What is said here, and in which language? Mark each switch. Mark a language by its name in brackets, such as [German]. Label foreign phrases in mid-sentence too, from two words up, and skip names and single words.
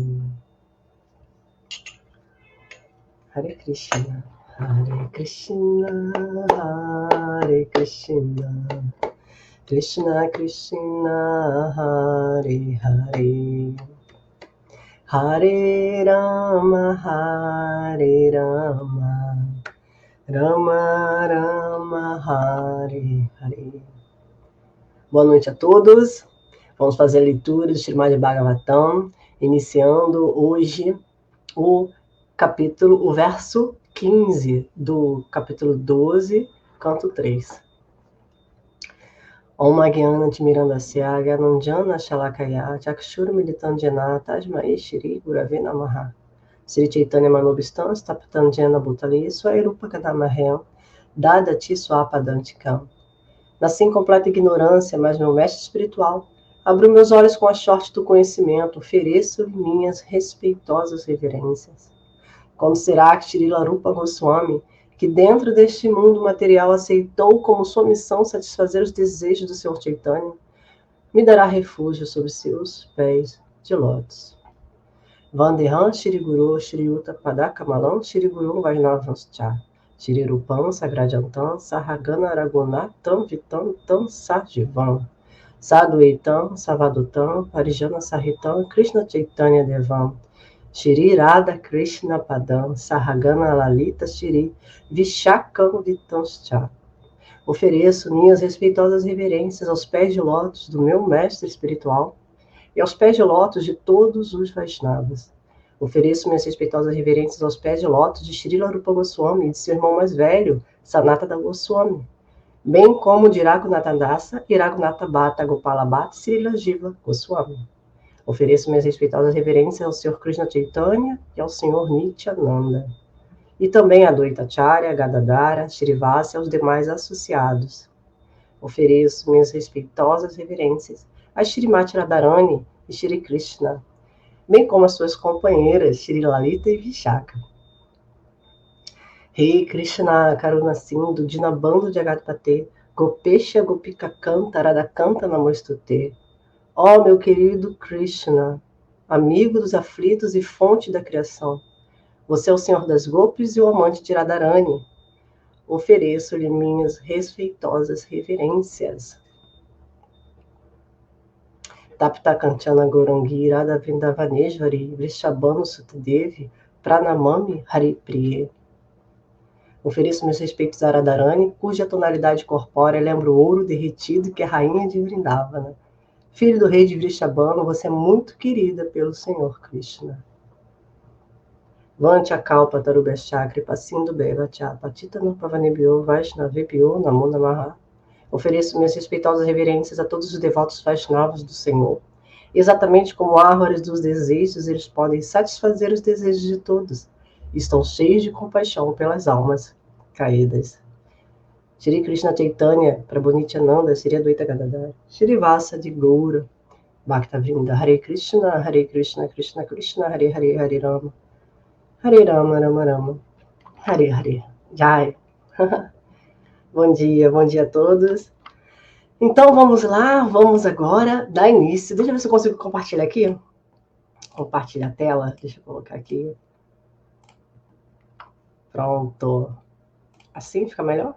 [Sanskrit] Hare Krishna, Hare Krishna, Hare Krishna, Krishna Krishna, Hare Hare, Hare Rama, Hare Rama, Rama Rama, Hare Hare. [Portuguese] Boa noite a todos. Vamos fazer a leitura do Srimad Bhagavatam, iniciando hoje o verso 15 do capítulo 12, canto 3. [Sanskrit] Om Gyana Timirandasya Gyananjana Shalakaya Chakshur Militandjana Tajmai Shri Gurave Namaha Sri Chaitanya Manobistam Staptanjana Bhutali Swairupa Kadamahem Dadati Swapadantikam. [Portuguese] Nasci em completa ignorância, mas meu mestre espiritual abriu meus olhos com a sorte do conhecimento, ofereço-lhe minhas respeitosas reverências. Como será que Srila Rupa Goswami, que dentro deste mundo material aceitou como sua missão satisfazer os desejos do Senhor Chaitanya, me dará refúgio sob seus pés de lótus. [Sanskrit] Vandeham Shri Guru Shri Yuta Padakamalam Shri Guru Vaishnavanscha Shri Rupam Sagrajantam Sahagana Ragunatam Vitam Tam Sajivam Sadhuitam Savadutam Parijana Sahitam Krishna Chaitanya Devam Shri Radha Krishna Padam Sahagana Lalita Shri Vishakam Vitanscha. [Portuguese] Ofereço minhas respeitosas reverências aos pés de lótus do meu mestre espiritual e aos pés de lótus de todos os Vaishnavas. Ofereço minhas respeitosas reverências aos pés de lótus de Srila Rupa Goswami e de seu irmão mais velho, Sanatana Goswami, bem como de Raghunatha Dasa e Raghunatha Bhatta Gopala Bhatta e Srila Jiva Goswami. Ofereço minhas respeitosas reverências ao Sr. Krishna Chaitanya e ao Sr. Nityananda. E também a Advaitacharya, Gadadhara, Shrivasa e aos demais associados. Ofereço minhas respeitosas reverências a Shrimati Radharani e Shri Krishna, bem como as suas companheiras Shri Lalita e Vishaka. [Sanskrit] Rei Krishna Karuna Sindhu Dinabando Jagatpate Gopesha Gopika Kanta Radhakanta Namostute. [Portuguese] Ó meu querido Krishna, amigo dos aflitos e fonte da criação, você é o Senhor das Gopis e o amante de Radharani. Ofereço-lhe minhas respeitosas reverências. [Sanskrit] Tapta Kanchana Gourangi Radha Vrindavaneshvari Vrishabhanu Sutadevi Pranamami Haripriye. [Portuguese] Ofereço meus respeitos a Radharani, cuja tonalidade corpórea lembra o ouro derretido que é rainha de Vrindavana. Filho do rei de Vrishabhanu, você é muito querida pelo Senhor Krishna. [Sanskrit] Vante a kalpa tarubhascha kripasindu bevacha patita no pavanebhyo vaishnavebhyo namo namaha. [Portuguese] Ofereço minhas respeitosas reverências a todos os devotos Vaishnavas do Senhor. Exatamente como árvores dos desejos, eles podem satisfazer os desejos de todos. Estão cheios de compaixão pelas almas caídas. [Sanskrit] Shri Krishna Chaitanya, Prabhu Nityananda, Shri Advaita Gadadhar, Shri Vasa de Goura, Bhakta-vrinda, Hare Krishna, Krishna Krishna, Hare Hare, Hare Rama, Rama Rama, Hare Hare, Jai. [Portuguese] Bom dia a todos. Então, vamos lá, vamos agora dar início. Deixa eu ver se eu consigo compartilhar aqui. Compartilhar a tela, deixa eu colocar aqui. Pronto. Assim fica melhor?